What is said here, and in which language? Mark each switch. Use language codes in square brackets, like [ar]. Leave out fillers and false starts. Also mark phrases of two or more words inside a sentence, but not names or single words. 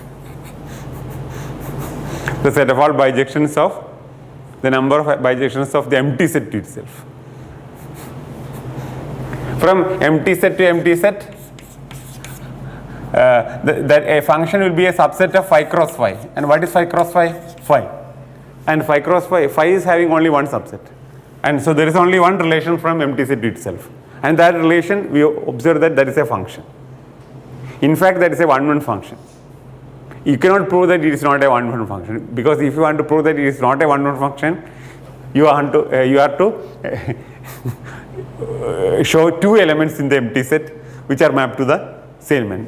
[en] The set of all bijections of the number of bijections of the empty set to itself. From empty set to empty set, that a function will be a subset of phi cross phi. And what is phi cross phi? Phi. And phi cross phi, phi is having only one subset. And so there is only one relation from empty set to itself. And that relation, we observe that that is a function. In fact, that is a one-one function. You cannot prove that it is not a one-one function, because if you want to prove that it is not a one-one function, you have to show two elements in the empty set which are mapped to the same element.